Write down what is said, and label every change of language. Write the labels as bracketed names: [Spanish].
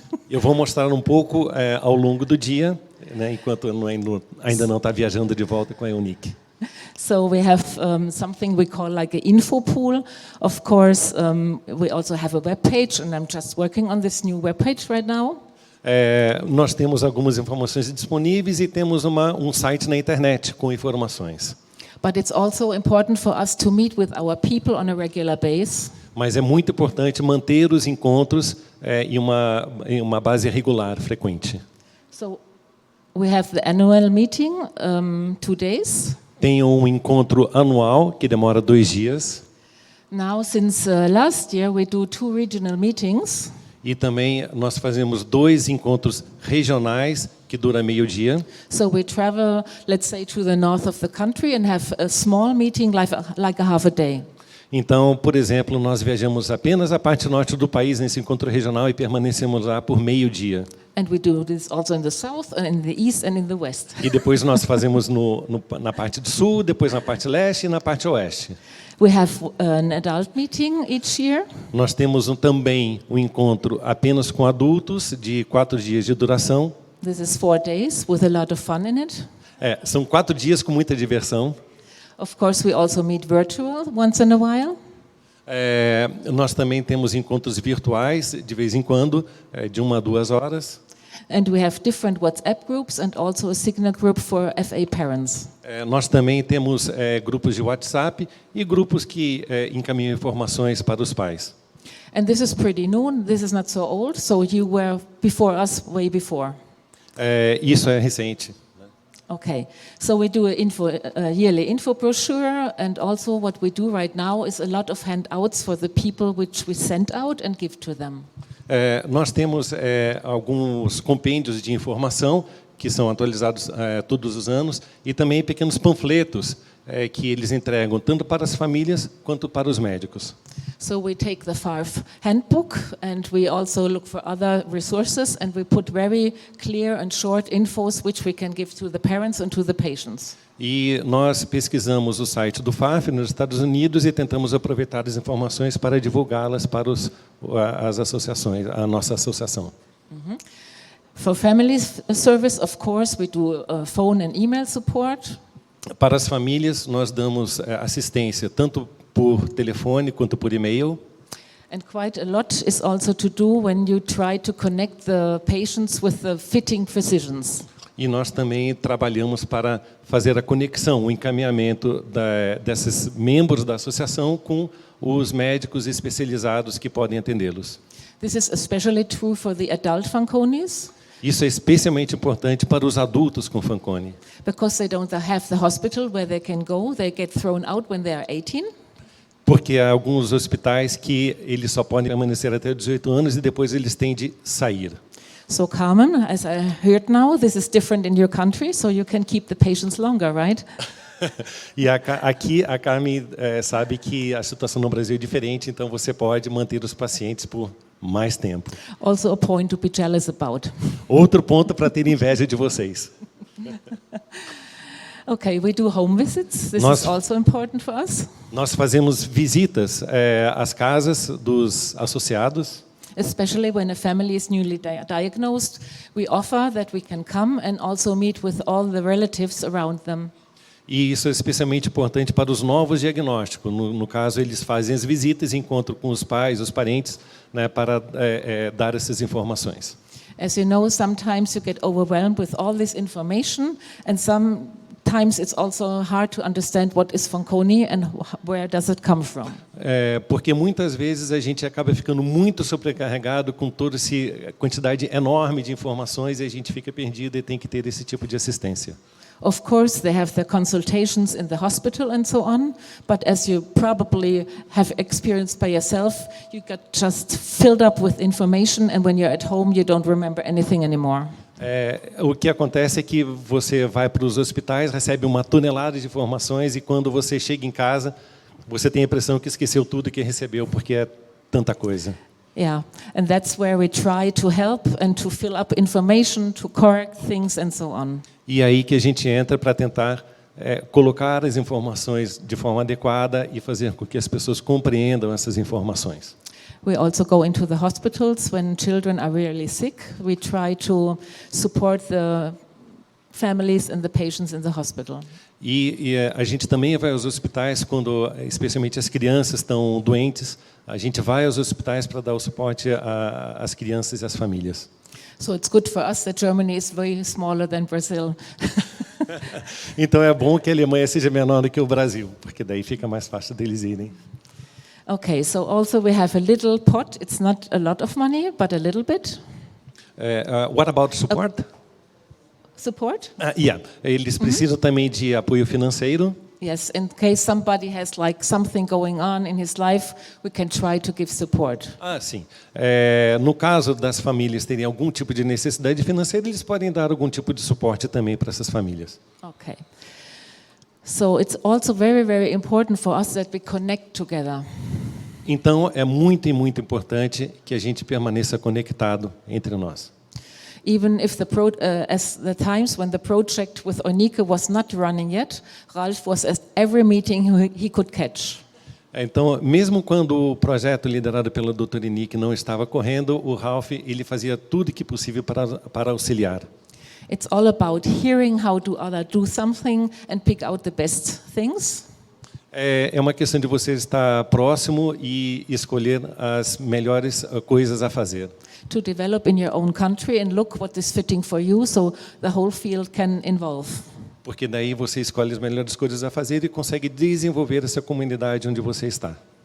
[Portuguese] Eu vou mostrar um pouco ao longo do dia, né, enquanto eu ainda não está viajando de volta com a Eunice. [English] So we have something we call like an info pool. Of course, we also have a web page, and I'm just working on this new web page right now. [Portuguese] Nós temos algumas informações disponíveis e temos um site na internet com informações. [English] But it's also important for us to meet with our people on a regular basis. [Portuguese] Mas é muito importante manter os encontros em uma base regular, frequente. [English] So we have the annual meeting, 2 days. [Portuguese] Tem um encontro anual que demora 2 dias. [English] Now, since last year, we do 2 regional meetings. [Portuguese] E também nós fazemos 2 encontros regionais que dura meio-dia. [English] So we travel, let's say, to the north of the country and have a small meeting like a half a day. [Portuguese] Então, por exemplo, nós viajamos apenas a parte norte do país nesse encontro regional e permanecemos lá por meio-dia. [English] And we do this also in the south and in the east and in the west. [Portuguese] E depois nós fazemos na parte do sul, depois na parte leste e na parte oeste. [English] We have an adult meeting each year. [Portuguese] Nós temos também um encontro apenas com adultos de 4 dias de duração. [English] This is 4 days with a lot of fun in it. [Portuguese] São 4 dias com muita diversão. [English] Of course, we also meet virtual once in a while. [Portuguese] Nós também temos encontros virtuais de vez em quando, de 1 a 2 horas. [English] And we have different WhatsApp groups and also a signal group for FA parents. [Portuguese] Nós também temos grupos de WhatsApp e grupos que encaminham informações para os pais. [English] And this is pretty new. This is not so old, so you were before us, way before. [Portuguese] Isso é recente. [English] Okay, so we do a yearly info brochure, and also what we do right now is a lot of handouts for the people which we send out and give to them. [Portuguese] Nós temos alguns compêndios de informação que são atualizados todos os anos e também pequenos panfletos que eles entregam tanto para as famílias quanto para os médicos. [English] So we take the FARF handbook and we also look for other resources and we put very clear and short infos which we can give to the parents and to the patients. [Portuguese] E nós pesquisamos o site do FARF nos Estados Unidos e tentamos aproveitar as informações para divulgá-las para as associações, a nossa associação. [English] For family service, of course, we do phone and email support. [Portuguese] Para as famílias, nós damos assistência tanto por telefone quanto por e-mail. [English] And quite a lot is also to do when you try to connect the patients with the fitting physicians. [Portuguese] E nós também trabalhamos para fazer a conexão, o encaminhamento desses membros da associação com os médicos especializados que podem atendê-los. [English] This is especially true for the adult Fanconis. [Portuguese] Isso é especialmente importante para os adultos com Fanconi. [English] Because they don't have the hospital where they can go, they get thrown out when they are 18. [Portuguese] Porque há alguns hospitais que eles só podem permanecer até 18 anos e depois eles têm de sair. [English] So Carmen, as I heard now, this is different in your country, so you can keep the patients longer, right? [Portuguese] E aqui a Carmen sabe que a situação no Brasil é diferente, então você pode manter os pacientes por mais tempo. [English] Also a point to be jealous about. [Portuguese] Outro ponto para ter inveja de vocês. [English] Okay, we do home visits. This is also important for us. [Portuguese] Nós fazemos visitas às casas dos associados. [English] Especially when a family is newly diagnosed, we offer that we can come and also meet with all the relatives around them. [Portuguese] E isso é especialmente importante para os novos diagnósticos. No caso, eles fazem as visitas, encontram com os pais, os parentes, né, para dar essas informações. [English] As you know, sometimes you get overwhelmed with all this information, and sometimes it's also hard to understand what is Fanconi and where does it come from. [Portuguese] Porque muitas vezes a gente acaba ficando muito sobrecarregado com toda essa quantidade enorme de informações e a gente fica perdido e tem que ter esse tipo de assistência. [English] Of course, they have their consultations in the hospital and so on, but as you probably have experienced by yourself, you get just filled up with information, and when you're at home, you don't remember anything anymore. [Portuguese] O que acontece é que você vai para os hospitais, recebe uma tonelada de informações e quando você chega em casa, você tem a impressão que esqueceu tudo que recebeu, porque é tanta coisa. [English] Yeah, and that's where we try to help and to fill up information, to correct things and so on. [Portuguese] E aí que a gente entra para tentar colocar as informações de forma adequada e fazer com que as pessoas compreendam essas informações. [English] We also go into the hospitals when children are really sick. We try to support the families and the patients in the hospital. [Portuguese] E a gente também vai aos hospitais quando, especialmente as crianças estão doentes. A gente vai aos hospitais para dar o suporte às crianças e às famílias. [English] So it's good for us that Germany is way smaller than Brazil. [Portuguese] Então é bom que a Alemanha seja menor do que o Brasil, porque daí fica mais fácil deles irem. [English] Okay, so also we have a little pot. It's not a lot of money, but a little bit. What about support? Support? [Portuguese] Yeah, eles precisam também de apoio financeiro. [English] Yes, in case somebody has like something going on in his life, we can try to give support. [Portuguese] Sim. No caso das famílias terem algum tipo de necessidade financeira, eles podem dar algum tipo de suporte também para essas famílias. Okay. [English] So it's also very, very important for us that we connect together. [Portuguese] Então é muito e muito importante que a gente permaneça conectado entre nós. [English] Even if as the times when the project with Eunike was not running yet, Ralf was at every meeting he could catch. [Portuguese] Então, mesmo quando o projeto liderado pela doutora Eunike não estava correndo, o Ralf ele fazia tudo que possível para auxiliar. [English] It's all about hearing how do others do something and pick out the best things. [Portuguese] É uma questão de você estar próximo e escolher as melhores coisas a fazer. [English] To develop in your own country and look what is fitting for you, so the whole field can evolve. [Portuguese] Porque daí você escolhe as melhores coisas a fazer e consegue desenvolver essa comunidade onde você está.